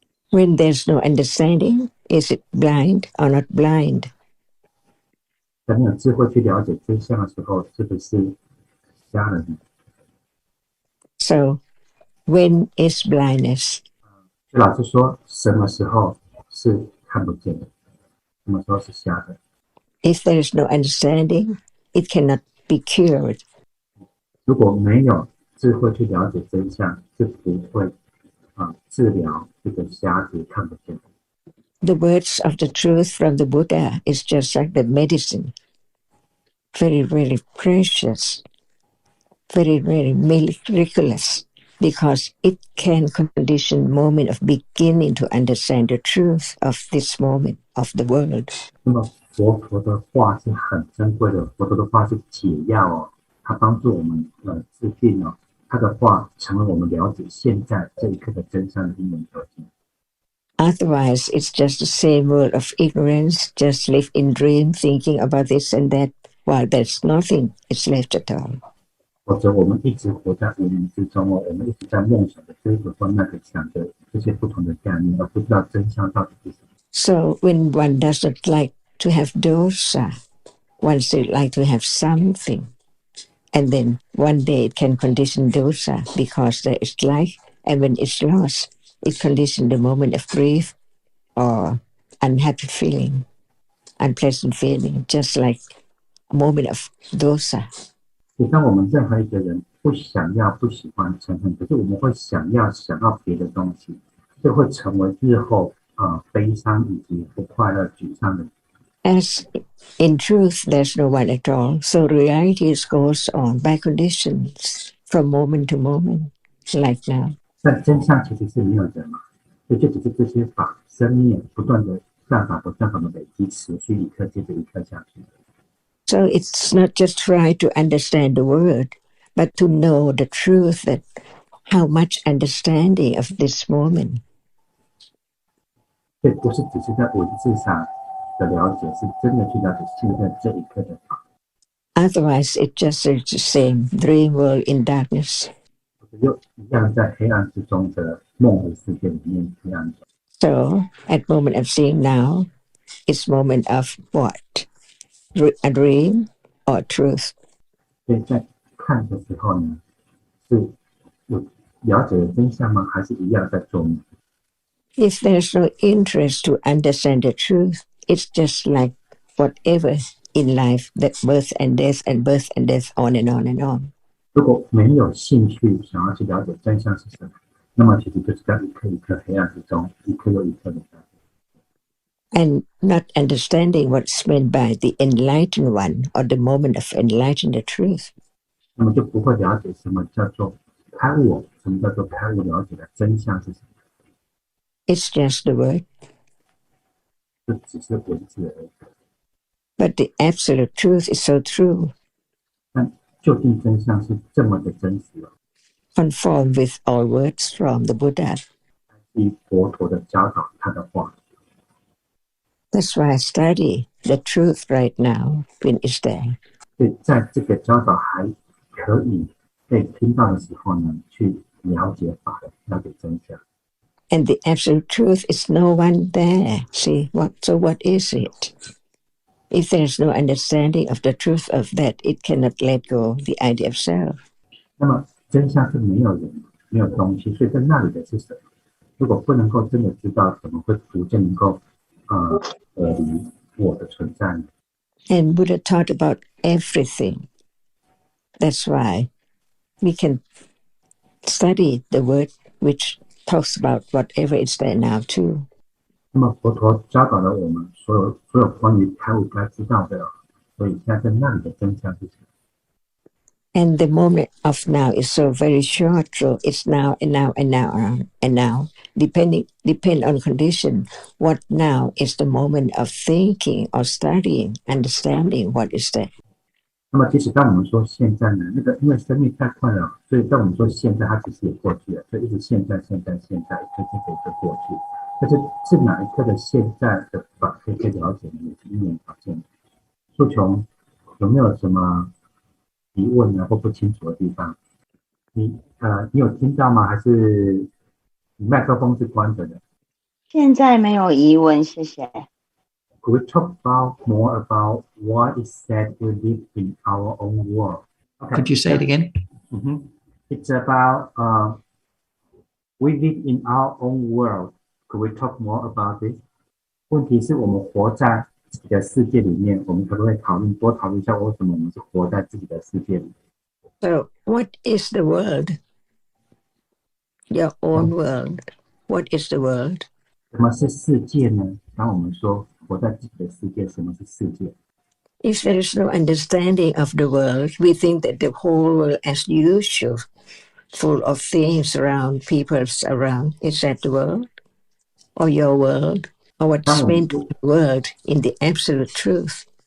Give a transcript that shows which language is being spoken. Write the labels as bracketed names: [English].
[English] When there's no understanding, is it blind or not blind? [Chinese] 在没有智慧去了解真相的时候，是不是瞎了呢？ [English] So, when is blindness? [Chinese] 老师说，什么时候是看不见的？什么时候是瞎的？ [English] If there is no understanding, it cannot be cured. [Chinese] 如果没有智慧去了解真相，是不会治疗这个瞎子看不见的。 [English] The words of the truth from the Buddha is just like the medicine. Very, very precious. Very, very miraculous. Because it can condition moment of beginning to understand the truth of this moment of the world. [Chinese] 那么佛陀的话是很珍贵的，佛陀的话是解药哦，它帮助我们治病哦。他的话成为我们了解现在这一刻的真相的因缘条件。 [English] Otherwise, it's just the same world of ignorance, just live in dream, thinking about this and that, while there's nothing is left at all. [Chinese] 否则我们一直活在无明之中哦，我们一直在梦想的这个或那个想着这些不同的概念，而不知道真相到底是什么。 [English] So when one doesn't like to have dosa, one still like to have something. And then one day it can condition dosa because there is life, and when it's lost, it conditions the moment of grief or unhappy feeling, unpleasant feeling, just like a moment of dosa. [Chinese] 当我们任何一个人不想要、不喜欢嗔恨，可是我们会想要别的东西，就会成为日后悲伤以及不快乐、沮丧的。 [English] As in truth, there's no one at all. So reality goes on by conditions from moment to moment, like now. [Chinese] 但真相其实是没有人嘛，所以就只是这些法生灭不断的善法的累积，持续一刻接着一刻下去。 [English] So it's not just try to understand the word, but to know the truth that how much understanding of this moment. [Chinese] 所以不是只是在文字上的了解，是真的去了解现在这一刻的法。 [English] Otherwise, it just is the same dream world in darkness. [Chinese] 又一样在黑暗之中的梦的世界里面黑暗中。 [English] So, at moment of seeing now, it's moment of what? A dream or truth? [Chinese] 所以在看的时候呢，是有了解的真相吗？还是一样在做梦？ [English] If there's no interest to understand the truth, it's just like whatever in life, that birth and death and birth and death, on and on and on. [Chinese] 如果没有兴趣想要去了解真相是什么，那么其实就是在一颗一颗黑暗之中，一颗又一颗的。 [English] And not understanding what's meant by the enlightened one or the moment of enlightened the truth. [Chinese] 那么就不会了解什么叫做开悟，什么叫做开悟了解的真相是什么。 [English] It's just the word. [Chinese] 这只是文字而已。 [English] But the absolute truth is so true. [Chinese] 但究竟真相是这么的真实哦。 [English] Conform with all words from the Buddha. [Chinese] 以佛陀的教导，他的话。 [English] That's why I study the truth right now when it's there. [Chinese] 所以在这个教导还可以被听到的时候呢，去了解法，了解真相。 [English] And the absolute truth is no one there. See, so what is it? If there's no understanding of the truth of that, it cannot let go the idea of self. [Chinese] 那么真相是没有人、没有东西，所以在那里的是什么？如果不能够真的知道，怎么会逐渐能够离我的存在呢？ [English] And Buddha taught about everything. That's why we can study the word which talks about whatever is there now too. [Chinese] 那么佛陀教导了我们所有关于开悟该知道的，所以现在在那里的真相是什么？ [English] And the moment of now is so very short, so it's now and now and now and now. Depend on condition. What now is the moment of thinking or studying, understanding what is that. [Chinese] 那么，即使当我们说现在呢，因为生命太快了，所以当我们说现在，它其实也过去了，所以一直现在，一刻接着一个过去。但是是哪一刻的现在的法可以了解呢？也是因缘条件。素琼有没有什么疑问呢，或不清楚的地方？你有听到吗？还是你麦克风是关着的？现在没有疑问，谢谢。 [English] Could we talk more about what is said we live in our own world? Okay. Could you say it again? It's about we live in our own world. Could we talk more about this? [Chinese] 问题是我们活在自己的世界里面，我们可不可以多讨论一下为什么我们是活在自己的世界里？ [English] So, what is the world? Your own world. What is the world? [Chinese] 什么是世界呢？当我们说活在自己的世界，什么是世界？ [English] If there is no understanding of the world, we think that the whole world as usual, full of things around, people around, is that the world? Or your world? Or what's meant to the world in the absolute truth?